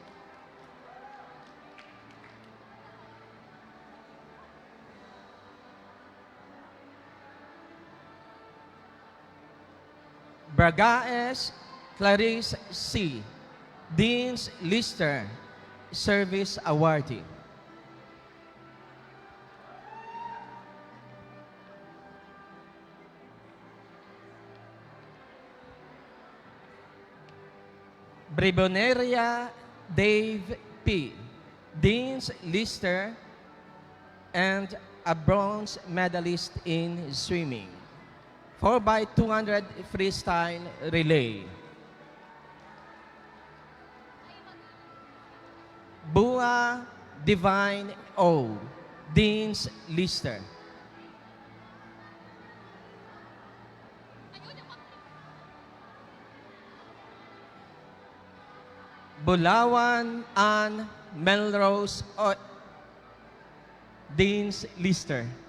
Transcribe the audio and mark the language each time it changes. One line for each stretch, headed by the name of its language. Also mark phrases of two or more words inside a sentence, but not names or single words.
English: Bragaes Clarice C., Dean's Lister, Service Awardee. Briboneria Dave P., Dean's Lister, and a bronze medalist in swimming. 4x200 freestyle relay. Bua Divine O., Dean's Lister. Bulawan Ann Melrose O., Dean's Lister.